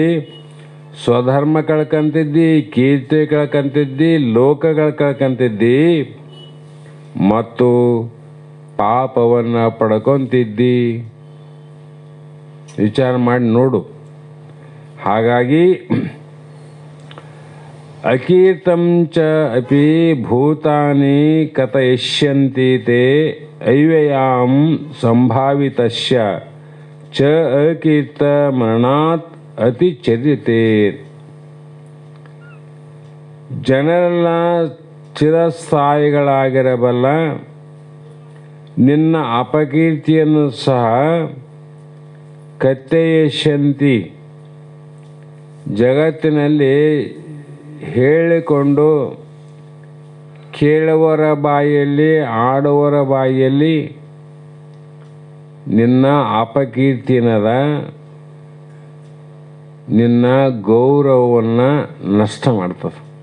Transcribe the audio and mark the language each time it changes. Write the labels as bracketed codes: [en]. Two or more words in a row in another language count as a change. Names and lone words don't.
[kn] ಸ್ವಧರ್ಮ ಕಳ್ಕಂತಿದ್ದಿ, ಕೀರ್ತಿ ಕಳ್ಕಂತಿದ್ದಿ, ಲೋಕಗಳು ಕಳ್ಕಂತಿದ್ದಿ ಮತ್ತು ಪಾಪವನ್ನು ಪಡ್ಕೊಂತಿದ್ದಿ. ವಿಚಾರ ಮಾಡಿ ನೋಡು. ಹಾಗಾಗಿ [sa] ಅಕೀರ್ತಂ ಚ ಅಪಿ ಭೂತಾನಿ ಕಥಯಿಷ್ಯಂತಿ ತೇ ಅವ್ಯಯಾಂ ಸಂಭಾವಿತಸ್ಯ ಚ ಅಕೀರ್ತ ಮರಣಾತ್ ಅತಿ ಚರ್ಯತೆ. [kn] ಜನರೆಲ್ಲ ಚಿರಸ್ಥಾಯಿಗಳಾಗಿರಬಲ್ಲ ನಿನ್ನ ಅಪಕೀರ್ತಿಯನ್ನು ಸಹ ಕಥಯಿಷ್ಯಂತಿ, ಜಗತ್ತಿನಲ್ಲಿ ಹೇಳಿಕೊಂಡು ಕೇಳುವರ ಬಾಯಲ್ಲಿ, ಆಡುವರ ಬಾಯಲ್ಲಿ ನಿನ್ನ ಅಪಕೀರ್ತಿನದ, ನಿನ್ನ ಗೌರವವನ್ನು ನಷ್ಟ ಮಾಡ್ತದೆ.